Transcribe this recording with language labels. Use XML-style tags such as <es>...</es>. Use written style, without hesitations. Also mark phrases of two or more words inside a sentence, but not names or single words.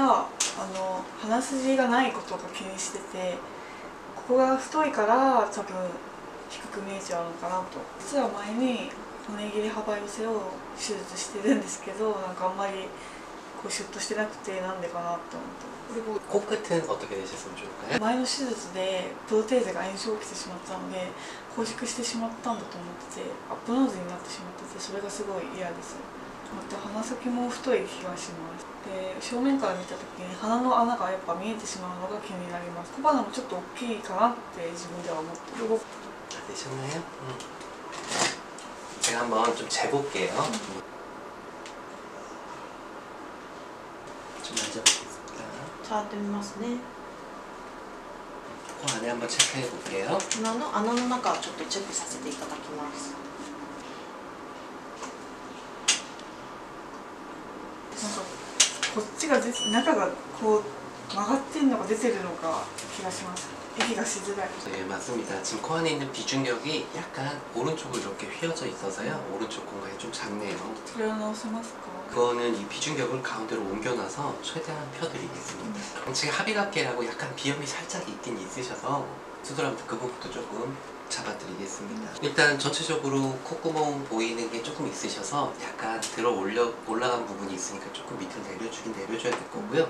<ja>また鼻筋がないことが気にしてて、ここが太いから多分低く見えちゃうのかなと。実は前に骨切り幅寄せを手術してるんですけど、あんまりこうシュッとしてなくて、なんでかなって思って。</ja> <ko>코끝은 어떻게 되셨으면 좋을까요?</ko> <ja>前の手術でプロテーゼが炎症起きてしまったので拘縮してしまったんだと思ってて、アップノーズになってしまってて、それがすごい嫌です。また鼻先も太い気がします。で、正面から見た時に鼻の穴がやっぱ見えてしまうのが気になります。小鼻もちょっと大きいかなって自分では思ってる。</ja> <ko>다 되셨나요? 제가 한번 좀 재볼게요. 좀 만져보겠습니다.</ko> <ja>触ってみますね。</ja> <ko>코 안에 한번 체크해 볼게요.</ko> <ja>鼻の穴の中をちょっとチェックさせていただきます。こっちが中がこう曲がってるのか出てるのか気がします。息がしづらい。</ja> <ko>네, 맞습니다. 지금 코 안에 있는 비중력이 약간 오른쪽으로 이렇게 휘어져 있어서요. 오른쪽 공간이 좀 작네요.</ko> <ja>それを直せますか？</ja> <ko>그거는 이 비중격을 가운데로 옮겨놔서 최대한 펴드리겠습니다. 지금 합의각계라고 약간 비염이 살짝 있긴 있으셔서 수술하면서 그 부분도 조금 잡아드리겠습니다. 일단 전체적으로 콧구멍 보이는 게 조금 있으셔서 약간 올라간 부분이 있으니까 조금 밑으로 내려줘야 될 거고요.</ko>